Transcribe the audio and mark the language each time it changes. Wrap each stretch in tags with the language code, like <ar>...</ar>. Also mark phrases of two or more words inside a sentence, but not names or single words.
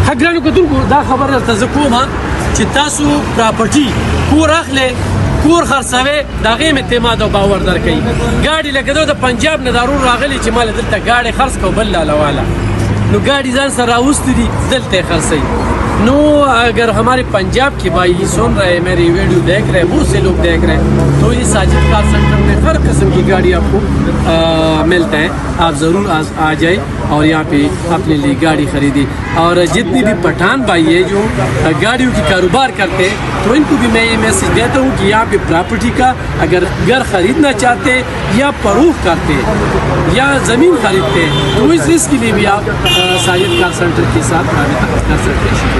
<ps>ګرانو کتونکو دا خبره درته زه کوم چې تاسو پراپرټي کور اخلئ کور خرڅوئ د هغې هم اعتماد او باور درکوي ګاډي لکه دا د پنجاب نه ضرور راغلی چې ماله دلته ګاډي خرڅ کړو بل لاله والا نو ګاډي ځان سره راوستي دي دلته یې خرڅوي نو</ps> <ur>اگر ہمارے پنجاب کے بھائی سن رہے ہیں میری ویڈیو دیکھ رہے ہیں بہت سے لوگ دیکھ رہے ہیں تو یہ ساجد کار سنٹر میں ہر قسم کی گاڑی آپ کو ملتا ہے آپ ضرور آ جائیں اور یہاں پہ اپنے لیے گاڑی خریدیں اور جتنی بھی پٹھان بھائی ہے جو گاڑیوں کی کاروبار کرتے ہیں تو ان کو بھی میں یہ میسج دیتا ہوں کہ یہاں پہ پراپرٹی کا اگر گھر خریدنا چاہتے ہیں یا فروخت کرتے ہیں یا زمین خریدتے ہیں تو اس کے لیے بھی آپ ساجد کار سنٹر کے ساتھ رابطہ کر سکتے ہیں.</ur>